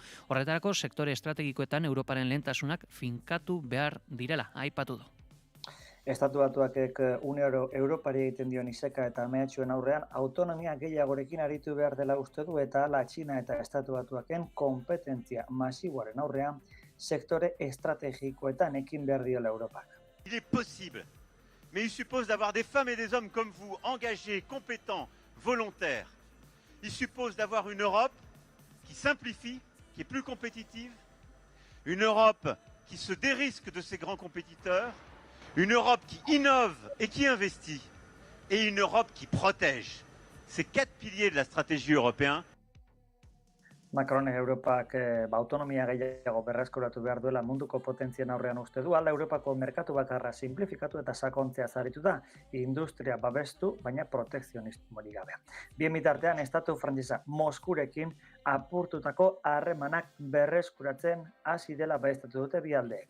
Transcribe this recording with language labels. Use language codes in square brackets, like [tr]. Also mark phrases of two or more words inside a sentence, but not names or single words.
[eu] Horretarako sektore estrategikoetan Europaren lehentasunak finkatu behar direla, aipatu du. Estatu Batuakek Unioro Europari egiten dion iseka eta mehatxuen aurrean autonomia gehiagorekin aritu behar dela uste du eta hala Txina eta Estatu Batuaken kompetentzia masiboaren aurrean sektore estrategikoetan ekin behar diola Europak. [fr] Il est possible, mais il suppose d'avoir des femmes et des hommes comme vous, engagés, compétents, volontaires. Il suppose d'avoir une Europe qui simplifie, qui est plus compétitive, une Europe qui se dérisque de ses grands compétiteurs, une Europe qui innove et qui investit, et une Europe qui protège. Ces 4 piliers de la stratégie européenne. [eu] Macronek Europak autonomia gehiago berreskuratu behar duela munduko potentzien aurrean uste du, ala Europako merkatu bakarra simplifikatu eta sakontzea zaritu da, industria babestu, baina protekzionismorik gabe. Bien bitartean, estatu frantsesa Moskurekin apurtutako harremanak berreskuratzen hasi dela baieztatu dute bi aldeek.